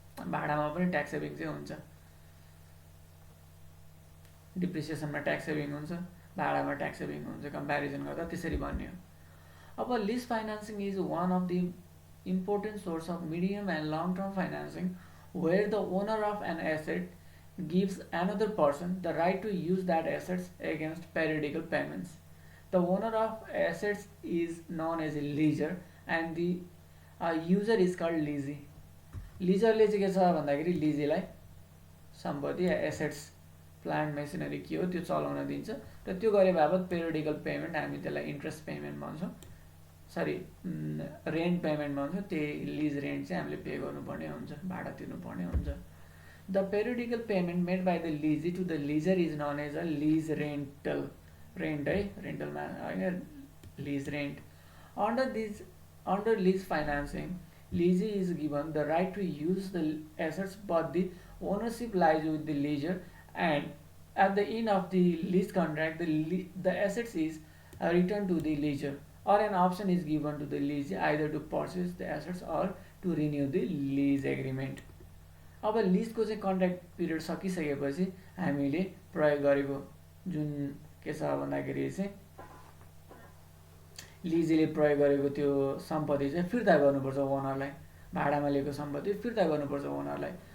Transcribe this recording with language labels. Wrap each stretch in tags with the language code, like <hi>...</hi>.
<ne>भाडामा पनि tax saving चाहिँ हुन्छ, डिप्रिसिएसनमा ट्याक्स सेभिङ हुन्छ, भाडामा ट्याक्स सेभिङ हुन्छ। कम्पेरिजन गर्दा त्यसरी भन्ने हो। अब</ne> <en>Lease financing is one of the important source of medium and long term financing where the owner of an asset gives another person the right to use that assets against periodical payments. The owner of assets is known as a leaser and the user is called leasee.</en> <ne>लिजरले चाहिँ के छ भन्दाखेरि लिजीलाई सम्पत्ति या assets, plant machinery के हो त्यो चलाउन दिन्छ र त्यो गरे बापत पेरियोडिकल पेमेन्ट, हामी त्यसलाई इन्ट्रेस्ट पेमेन्ट भन्छौँ, सरी रेन्ट पेमेन्ट भन्छौँ। त्यही लिज रेन्ट चाहिँ हामीले पे गर्नुपर्ने हुन्छ, भाडा तिर्नुपर्ने हुन्छ।</ne> <en>The periodical payment made by the leasee to the leaser is known as a lease rental. Rent है, रेन्टलमा</en> <ne>होइन,</ne> <en>lease rent. Under lease financing, leasee is given the right to use the assets, but the ownership lies with the leaser, and at the end of the lease contract, the assets is returned to the leaser, or an option is given to the leasee either to purchase the assets or to renew the lease agreement.</en> <ne>अब लिजको चाहिँ contract period सकिसकेपछि हामीले प्रयोग गरेको जुन के छ भन्दाखेरि चाहिँ लिजीले प्रयोग गरेको त्यो सम्पत्ति चाहिँ फिर्ता गर्नुपर्छ ओनरलाई, भाडामा लिएको सम्पत्ति फिर्ता गर्नुपर्छ ओनरलाई।</ne>